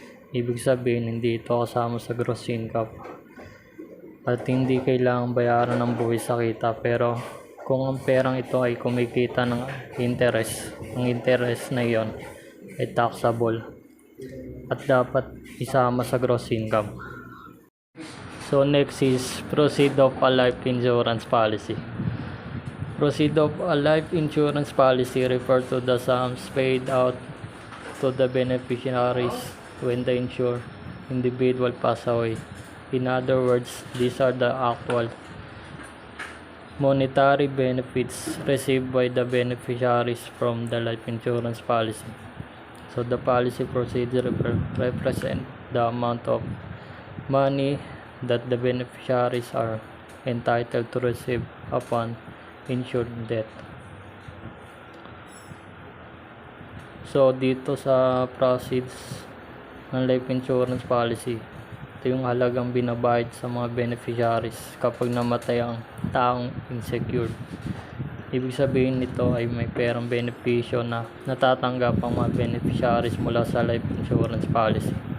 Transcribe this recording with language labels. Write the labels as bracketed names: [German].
[Filipino] Ibig sabihin, hindi ito kasama sa gross income at hindi kailangang bayaran ng buwis sa kita. Pero kung ang perang ito ay kumikita ng interest, ang interest na iyon ay taxable at dapat isama sa gross income. [English] So next is proceed of a life insurance policy. Proceed of a life insurance policy refer to the sums paid out to the beneficiaries when the insured individual pass away. In other words, these are the actual monetary benefits received by the beneficiaries from the life insurance policy. So the policy procedure represent the amount of money that the beneficiaries are entitled to receive upon insured death. [Filipino] So dito sa proceeds ng life insurance policy, ito yung halagang binabayad sa mga beneficiaries kapag namatay ang taong insecured. Ibig sabihin nito ay may perang benepisyo na natatanggap ang mga beneficiaries mula sa life insurance policy.